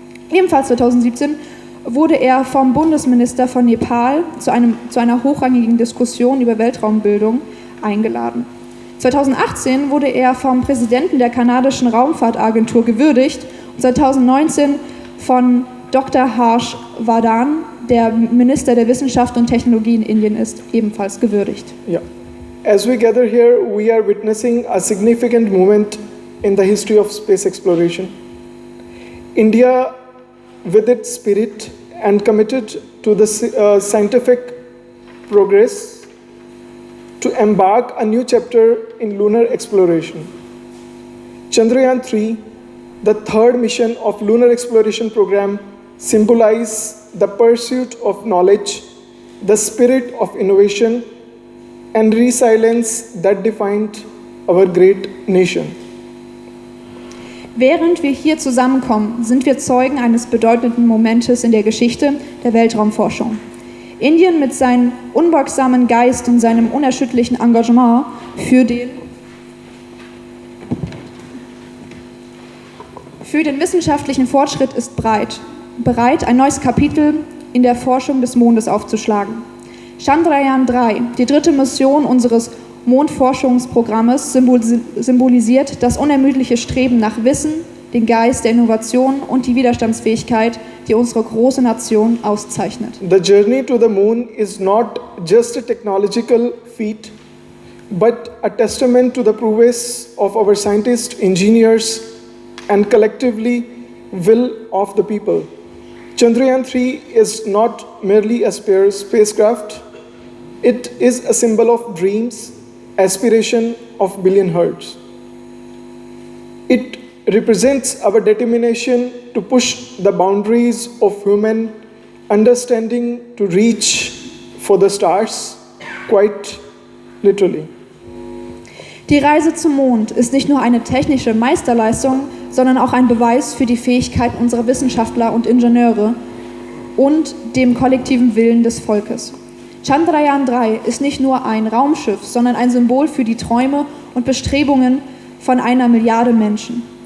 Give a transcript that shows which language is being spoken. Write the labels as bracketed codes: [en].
[de] Ebenfalls 2017 wurde er vom Bundesminister von Nepal zu einer hochrangigen Diskussion über Weltraumbildung eingeladen. 2018 wurde er vom Präsidenten der kanadischen Raumfahrtagentur gewürdigt und 2019 von Dr. Harsh Vardhan, der Minister der Wissenschaft und Technologie in Indien ist, ebenfalls gewürdigt. Yeah. [en] As we gather here, we are witnessing a significant moment in the history of space exploration. India, with its spirit and committed to the scientific progress, to embark a new chapter in lunar exploration. Chandrayaan-3, the third mission of lunar exploration program, symbolize the pursuit of knowledge, the spirit of innovation, and resilience that defined our great nation. [de] Während wir hier zusammenkommen, sind wir Zeugen eines bedeutenden Momentes in der Geschichte der Weltraumforschung. Indien mit seinem unbeugsamen Geist und seinem unerschütterlichen Engagement für den wissenschaftlichen Fortschritt ist bereit, ein neues Kapitel in der Forschung des Mondes aufzuschlagen. Chandrayaan-3, die dritte Mission unseres Mondforschungsprogrammes, symbolisiert das unermüdliche Streben nach Wissen, den Geist der Innovation und die Widerstandsfähigkeit, die unsere große Nation auszeichnet. [en] The journey to the moon is not just a technological feat, but a testament to the prowess of our scientists, engineers, and collectively will of the people. Chandrayaan-3 is not merely a spacecraft, it is a symbol of dreams, aspiration of billion hearts. It represents our determination to push the boundaries of human understanding to reach for the stars, quite literally. [de] Die Reise zum Mond ist nicht nur eine technische Meisterleistung, sondern auch ein Beweis für die Fähigkeit unserer Wissenschaftler und Ingenieure und dem kollektiven Willen des Volkes. Chandrayaan-3 ist nicht nur ein Raumschiff, sondern ein Symbol für die Träume und Bestrebungen von 1 Milliarde Menschen.